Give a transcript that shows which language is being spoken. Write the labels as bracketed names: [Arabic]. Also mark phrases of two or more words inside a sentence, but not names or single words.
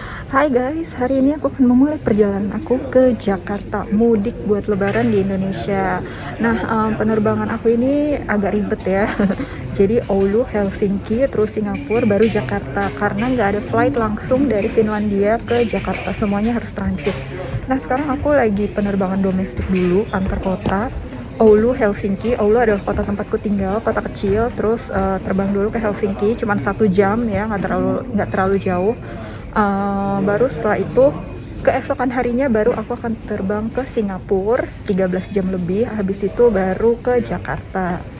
[Indonesian] Hai guys, hari ini aku akan memulai perjalanan aku ke Jakarta, mudik buat lebaran di Indonesia. Nah, penerbangan aku ini agak ribet ya. Jadi Oulu, Helsinki, terus Singapura, baru Jakarta. Karena nggak ada flight langsung dari Finlandia ke Jakarta, semuanya harus transit. Nah, sekarang aku lagi penerbangan domestik dulu, antar kota. Oulu, Helsinki. Oulu adalah kota tempatku tinggal, kota kecil. Terus terbang dulu ke Helsinki, cuman 1 jam ya, nggak terlalu jauh. Baru setelah itu keesokan harinya baru aku akan terbang ke Singapura 13 jam lebih, habis itu baru ke Jakarta.